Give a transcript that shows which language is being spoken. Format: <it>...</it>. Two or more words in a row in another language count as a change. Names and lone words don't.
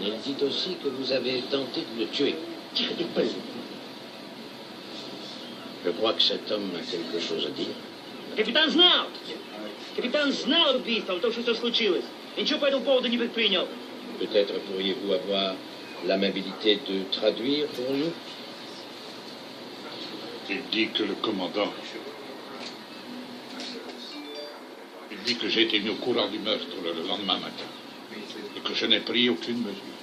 <fr>Il dit aussi que vous avez tenté de le tuer. Je crois que cet homme a quelque chose à dire.</fr> <ru>Капитан знал! Капитан знал убийство, то, что случилось. Ничего по этому поводу не предпринял.</ru> <fr>Peut-être pourriez-vous avoir l'amabilité de traduire pour nous? Il dit que le commandant... Il dit que j'ai été mis au courant du meurtre le lendemain matin. Et que je n'ai pris aucune mesure.</fr>